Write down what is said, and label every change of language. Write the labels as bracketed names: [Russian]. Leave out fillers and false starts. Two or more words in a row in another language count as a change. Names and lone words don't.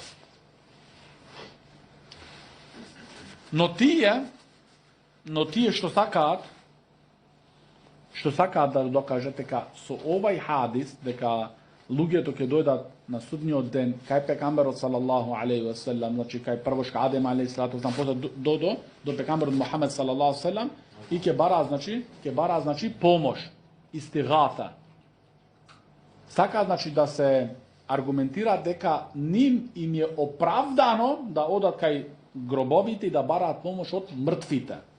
[Macedonian] Но тие што сакаат да докажат дека со овај хадис, дека луѓето ќе дојдат на судниот ден кај пекамберот [Arabic] صلى الله عليه وسلم, [Macedonian] значи кај првош кај Адем [Arabic] عليه الصلاة والسلام, [Macedonian] после до пекамберот Мухамед [Arabic] صلى الله عليه وسلم, [Macedonian] и ќе бара значи помош, истигафа. Сака значи да се аргументира дека ним им е оправдано да одат кај гробовите и да бараат помош од мртвите.